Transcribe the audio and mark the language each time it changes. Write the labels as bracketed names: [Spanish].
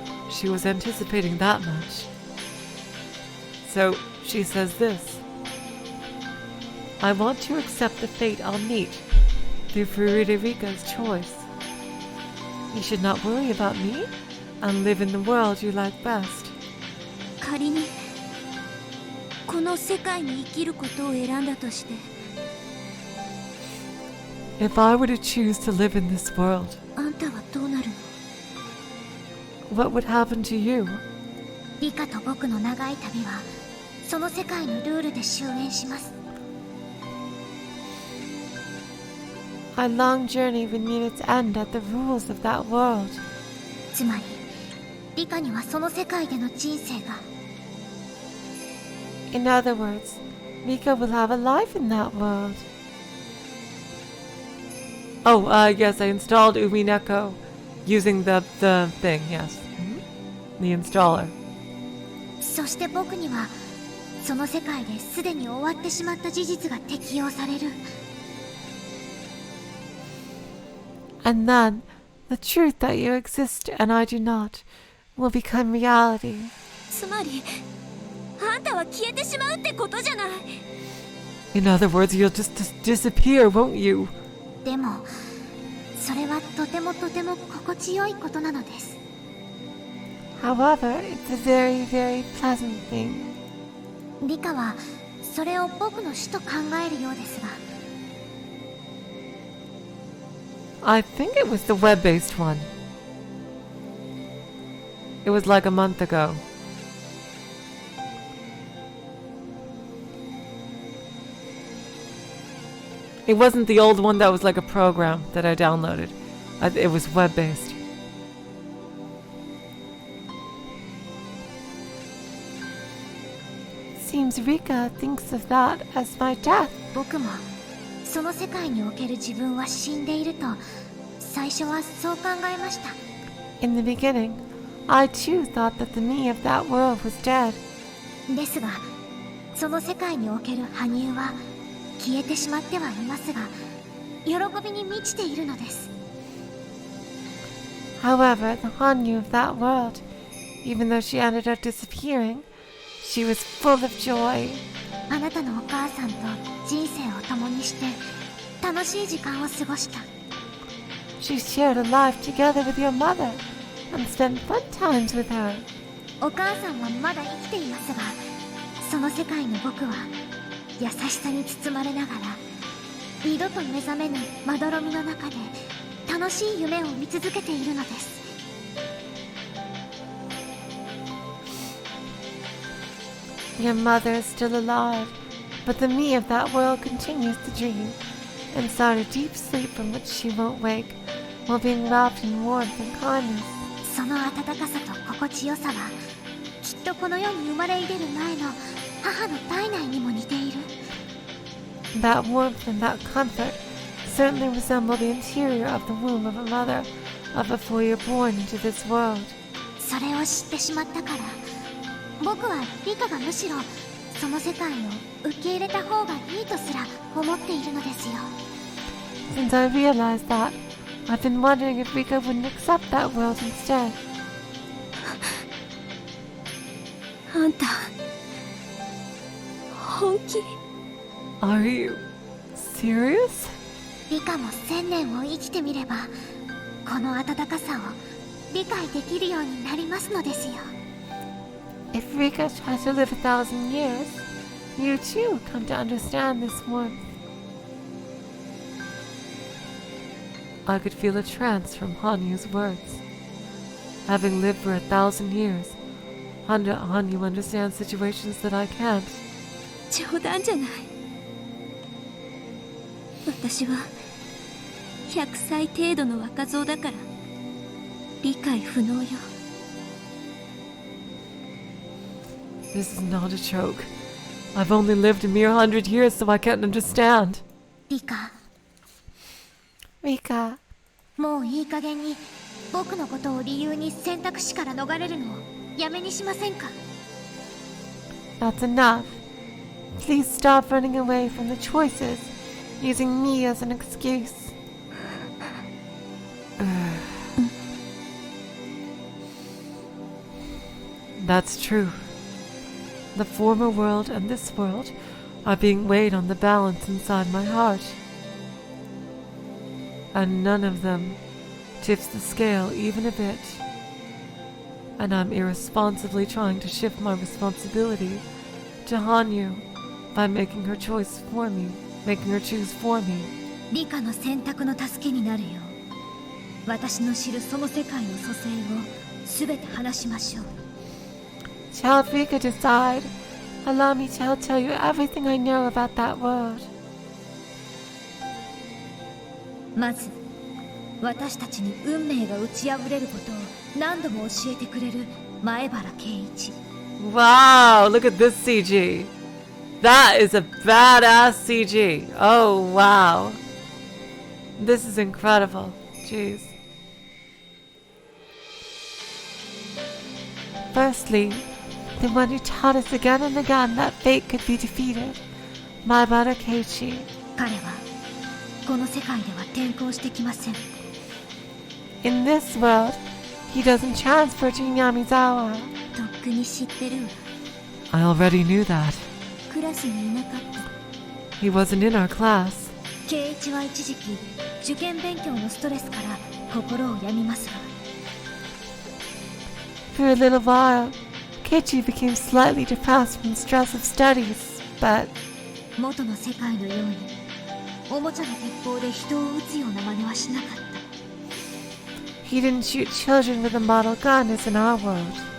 [English] She was anticipating that much. So she says this: I want to accept the fate I'll meet through Furude Rika's choice. You should not worry about me and live in the world you like best. [Japanese] 仮にこの世界に生きることを選んだとして、 [English] If I were to choose to live in this world, [Japanese] あんたはどうなるの？ [English] what would happen to you? [Japanese] リカと僕の長い旅はその世界のルールで終焉します。 [English] My long journey would meet its end at the rules of that world. [Japanese] つまりリカにはその世界での人生が。 [English] In other words, Rika will have a life in that world. Oh, yes, I installed Umineko using the thing, yes. The installer. [Japanese] そして僕にはその世界ですでに終わってしまった事実が適用される。 [English] And then, the truth that you exist and I do not will become reality. [Japanese] つまりあんたは消えてしまうってことじゃない。 [English] In other words, you'll just disappear, won't you? [Japanese] でもそれはとても心地よいことなのです。 [English] However, it's a very, very pleasant thing. [Japanese] リカはそれを僕の死と考えるようですが。 [English] I think it was the web-based one. It was like a month ago. It wasn't the old one that was like a program that I downloaded. It was web-based. Seems Rika thinks of that as my death. [Japanese] 僕もその世界における自分は死んでいると最初はそう考えました。 [English] In the beginning, I too thought that the me of that world was dead. [Japanese] ですがその世界における羽生は消えてしまってはいますが喜びに満ちているのです。 [English] However, the Hanyu of that world, even though she ended up disappearing, she was full of joy. [Japanese] あなたのお母さんと人生を共にして楽しい時間を過ごした。 [English] She shared a life together with your mother and spent fun times with her. [Japanese] お母さんはまだ生きていますがその世界の僕は優しさに包まれながら二度と目覚めぬまどろみの中で楽楽しい夢を見続けているのです。 [English] Your mother is still alive, but the me of that world continues to dream, inside a deep sleep from which she won't wake, while being wrapped in warmth and kindness. [Japanese] その温かさと心地よさはきっとこの世に生まれ入れる前の母の体内にも似ている。 [English] That warmth and that comfort certainly resemble the interior of the womb of a mother before you're born into this world. [Japanese] それを知ってしまったから僕はリカがむしろその世界を受け入れた方がいいとすら思っているのですよ。 [English] Since I realized that, I've been wondering if Rika wouldn't accept that world instead. [Japanese] あんた本気？ [English] Are you serious? [Japanese] リカも1000年を生きてみればこの温かさを理解できるようになりますのですよ。 [English] If Rika tries to live 1,000 years, you too come to understand this warmth. I could feel a trance from Hanyu's words. Having lived for 1,000 years, Hanyu understands situations that I can't. [Japanese] 冗談じゃない。私は100歳程度の若造だから理解不能よ。 [English] This is not a joke. I've only lived a mere 100 years, so I can't understand. [Japanese] リカ、 [English] Rika, [Japanese] もういい加減に僕のことを理由に選択肢から逃れるのをやめにしませんか？ [English] that's enough. Please stop running away from the choices, using me as an excuse. That's true. The former world and this world are being weighed on the balance inside my heart. And none of them tips the scale even a bit. And I'm irresponsibly trying to shift my responsibility to Hanyu by making her choose for me. [Japanese] リカの選択の助けになるよう私の知るその世界の蘇生を全て話しましょう。 [English] To help Rika decide, allow me to tell you everything I know about that world. [Japanese] まず私たちに運命が打ち破れることを何度も教えてくれる前原圭一。 [English] Wow, look at this CG. That is a badass CG. Oh, wow. This is incredible. Jeez. Firstly, the one who taught us again and again that fate could be defeated. Maibara Keiichi. [Japanese] 彼はこの世界では転校してきません。 [English] In this world, he doesn't transfer to Hinamizawa. [Japanese] とっくに知ってるわ。 [English] I already knew that. [Japanese] クラスにいなかった。 [English] He wasn't in our class. [Japanese] 圭一は一時期受験勉強のストレスから心を病みますが [English] For a little while, Keiichi became slightly depressed from the stress of studies, but [Japanese] 元の世界のようにおもちゃの鉄砲で人を撃つような真似はしなかった。 [English] he didn't shoot children with a model gun as in our world.